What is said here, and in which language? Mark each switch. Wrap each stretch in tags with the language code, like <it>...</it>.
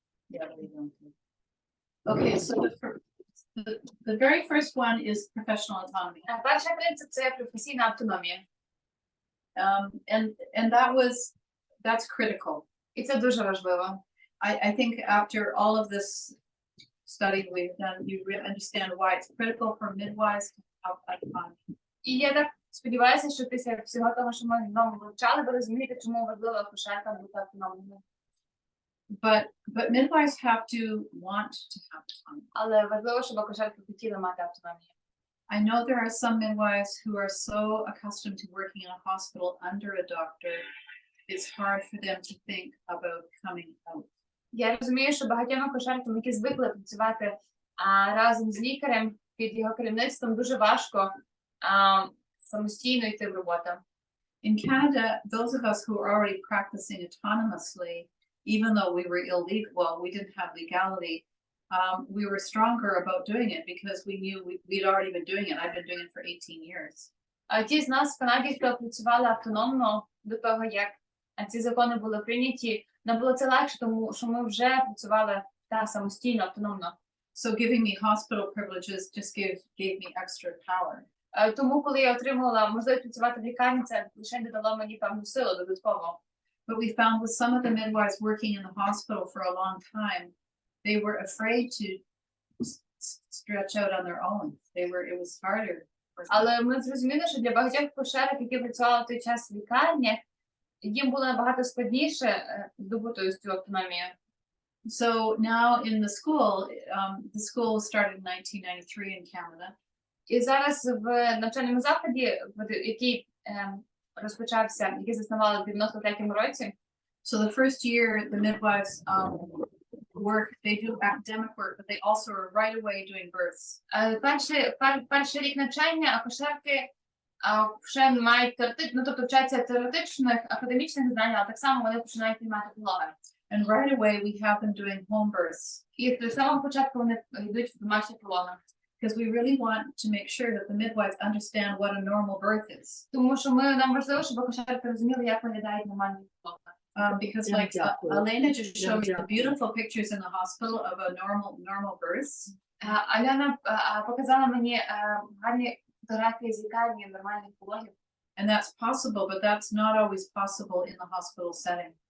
<en>Yeah, we don't. Okay, so the very first one is professional autonomy.</en> <uk>Перший принцип – це професійна автономія.</uk> <en>And that's critical.</en> <uk>І це дуже важливо.</uk> <en>I think after all of this study we've done, you really understand why it's critical for midwives to have autonomy.</en> <uk>І я так сподіваюся, що після всього того, що ми знову вивчали, ви розумієте, чому важливо акушеркам бути автономними.</uk> <en>But midwives have to want to have autonomy.</en> <uk>Але важливо, щоб акушерки хотіли мати автономію.</uk> <en>I know there are some midwives who are so accustomed to working in a hospital under a doctor, it's hard for them to think about coming out.</en> <uk>Я розумію, що багатьом акушеркам, які звикли працювати разом з лікарем під його керівництвом, дуже важко самостійно йти в роботу.</uk> <en>In Canada, those of us who are already practicing autonomously, even though we were illegal, well, we didn't have legality, we were stronger about doing it because we knew we'd already been doing it. I've been doing it for 18 years.</en> <uk>Ті з нас в Канаді, хто працювали автономно до того, як ці закони були прийняті, нам було це легше, тому що ми вже працювали самостійно, автономно.</uk> <en>So giving me hospital privileges just gave me extra power.</en> <uk>Тому, коли я отримала можливість працювати в лікарні, це лише додало мені певну силу додатково.</uk> <en>But we found with some of the midwives working in the hospital for a long time, they were afraid to stretch out on their own. It was harder.</en> <uk>Але ми зрозуміли, що для багатьох акушерок, які працювали в той час в лікарні, їм було набагато складніше здобути цю автономію.</uk> <en>So now in the school started in 1993 in Canada.</en> <uk>І зараз в навчальному закладі, який розпочався, який заснували в 93-му році.</uk> <en>So the first year the midwives work, they do academic work, but they also are right away doing births.</en> <uk>Перший рік навчання акушерки вже мають тобто вчаться теоретичних, академічних знань, але так само вони починають приймати пологи.</uk> <en>And right away we have them doing home births.</en> <uk>І з самого початку вони йдуть в домашні пологи.</uk> <en>Because we really want to make sure that the midwives understand what a normal birth is.</en> <uk>Тому що нам важливо, щоб акушерки розуміли, як виглядають нормальні пологи.</uk> <en>Because like Elena just showed me the beautiful pictures in the hospital of a normal birth.</en> <uk>Альона показала мені гарні фотографії з лікарні нормальних пологів.</uk> <en>And that's possible, but that's not always possible in the hospital setting.</en>